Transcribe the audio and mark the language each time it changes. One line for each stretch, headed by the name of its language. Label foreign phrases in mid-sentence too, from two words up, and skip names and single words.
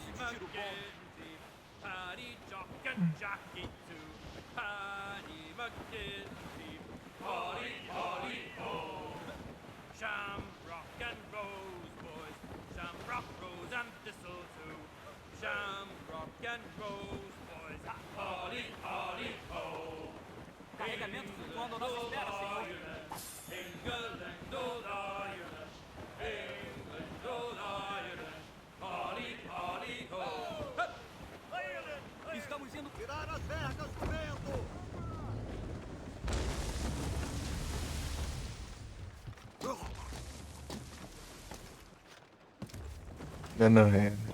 Portuguese: tiro bom.
English: Mackenzie, Paddy, Jock, and Jackie too. Paddy Mackenzie, Polly, Polly, oh. Shamrock and Rose, boys. Shamrock, Rose, and Thistle too. Shamrock and Rose, boys. Polly, Polly, oh.
Portuguese: Carregamento flutuando à nossa espera, senhor.
English: England, old Ireland. England, old Ireland. Polly, Polly, ho.
Portuguese: Estamos indo... Tirar as vergas do vento! Não é.